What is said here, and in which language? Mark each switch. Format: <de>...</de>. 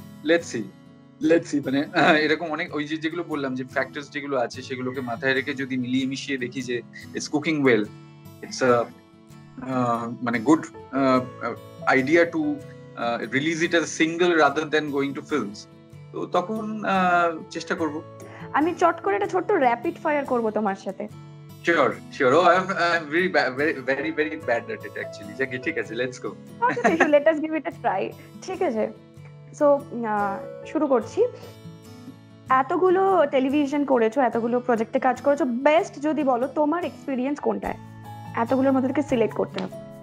<bn>Let's see মানে এরকম অনেক ওই যেগুলো বললাম যে ফ্যাক্টরস যেগুলো আছে সেগুলোকে মাথায় রেখে যদি মিলিয়ে মিশিয়ে দেখি যে</bn> <en>it's cooking oil,</en> <bn>ইটস মানে</bn> <en>good idea to release it as a single rather than going to films,</en> <bn>তো তখন চেষ্টা করব। আমি চট করে একটা ছোট্ট র‍্যাপিড ফায়ার করব তোমার সাথে।</bn> <en>Sure. Oh, I'm very bad at it actually.</en> <bn>ঠিক আছে,</bn> <en>let's go. Okay, let us give it a try.</en> <bn>ঠিক আছে, সো শুরু করছি। এতগুলো টেলিভিশন করেছো, এতগুলো প্রজেক্টে কাজ করেছো, বেস্ট যদি বলো তোমার এক্সপেরিয়েন্স কোনটায়, এতগুলোর মধ্যে থেকে সিলেক্ট করতে হবে?</bn>